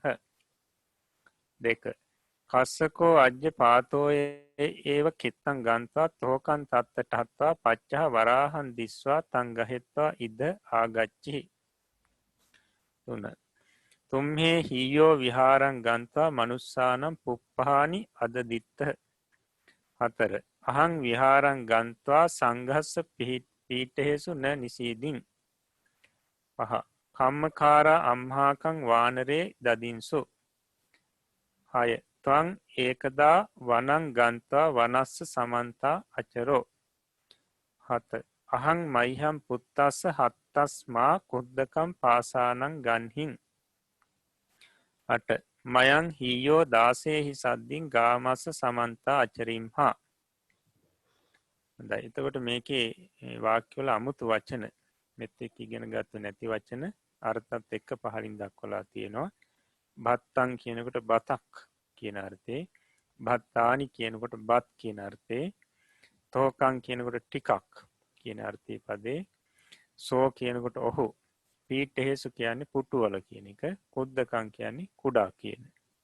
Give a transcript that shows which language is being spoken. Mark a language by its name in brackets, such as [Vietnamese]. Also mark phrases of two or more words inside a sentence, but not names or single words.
[Pali] දෙක කස්සකෝ අජ්‍ය පාතෝය ඒව කෙත්තන් ගන්තා තෝකන් තත්තට හත්වා පච්චහ වරාහන් දිස්වා තංගහෙත්වා ඉද ආගච්චි. තුන තුම්හේ හීයෝ විහාරං ගන්තා මනුස්සානම් පුප්පහානි අදදිත්ත. හතර අහං විහාරං ගන්තා සංඝස්ස පීඨහෙසු න නිසීදින්. පහ කම්මකාරා අම්හාකං වානරේ දදින්සු. හය ත්වං ඒකදා වනං ගන්තා වනස්ස සමන්තා අචරෝ. හත අහං මයිහම් පුත්තස්ස හත්තස්මා කුද්දකම් පාසානං ගන්හින්. අට මයං හීයෝ දාසේහි සද්දින් ගාමස්ස සමන්තා අචරිම්හා. [Sinhala] එතකොට මේකේ වාක්‍යවල අමුතු වචන මෙත් එක්ක ඉගෙන ගත්ත නැති වචන අර්ථත් එක්ක පහලින් දක්වලා තියෙනවා. භත්තං කියනකොට බතක් කියන අර්ථේ, භත්තානි කියනකොට බත් කියන අර්ථේ, තෝකං කියනකොට ටිකක් කියන අර්ථයේ පදේ, සෝ කියනකොට ඔහු, පීඨහෙසු කියන්නේ පුටුවල කියන එක, කුද්දකං කියන්නේ කුඩා කියන එක.